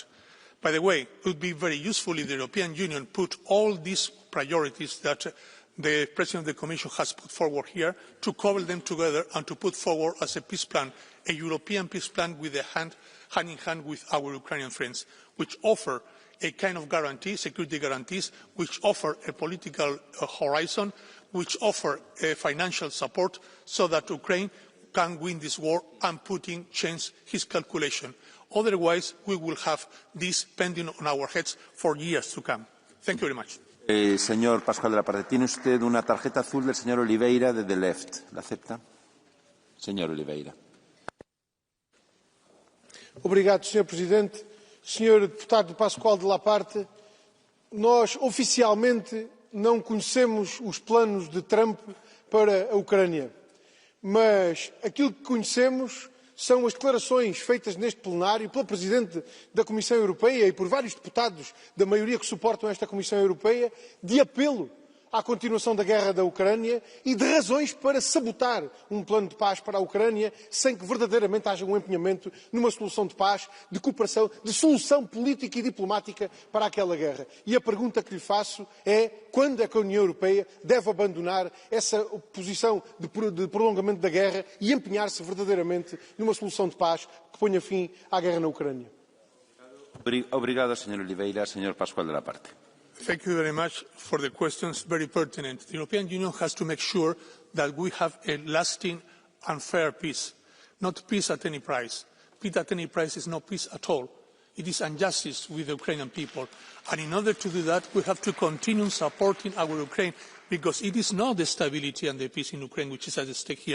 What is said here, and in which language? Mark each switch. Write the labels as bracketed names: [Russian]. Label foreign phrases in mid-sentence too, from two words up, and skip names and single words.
[English] By the way, it would be very useful if the European Union put all these priorities that the President of the Commission has put forward here, to cobble them together and to put forward as a peace plan, a European peace plan with a hand in hand with our Ukrainian friends, which offer a kind of guarantee, security guarantees, which offer a political horizon, which offer financial support so that Ukraine can win this war and Putin change his calculation. Otherwise, we will have this pending on our heads for years to come. Thank you very much. [Spanish] Señor Pascual de la Parte, tiene usted una tarjeta azul del señor Oliveira de The Left. ¿La acepta? Señor Oliveira. [Portuguese] Obrigado, Sr. Presidente. Sr. Deputado Pascual de la Parte, nós oficialmente não conhecemos os planos de Trump para a Ucrânia, mas aquilo que conhecemos são as declarações feitas neste plenário pela Presidente da Comissão Europeia e por vários deputados da maioria que suportam esta Comissão Europeia de apelo à continuação da guerra da Ucrânia e de razões para sabotar um plano de paz para a Ucrânia sem que verdadeiramente haja um empenhamento numa solução de paz, de cooperação, de solução política e diplomática para aquela guerra. E a pergunta que lhe faço é quando é que a União Europeia deve abandonar essa posição de prolongamento da guerra e empenhar-se verdadeiramente numa solução de paz que ponha fim à guerra na Ucrânia? Obrigado, Sr. Oliveira. Sr. Pascual de la Parte. [English] Thank you very much for the questions, very pertinent. The European Union has to make sure that we have a lasting and fair peace, not peace at any price. Peace at any price is not peace at all. It is injustice with the Ukrainian people. And in order to do that, we have to continue supporting our Ukraine, because it is not the stability and the peace in Ukraine which is at stake here.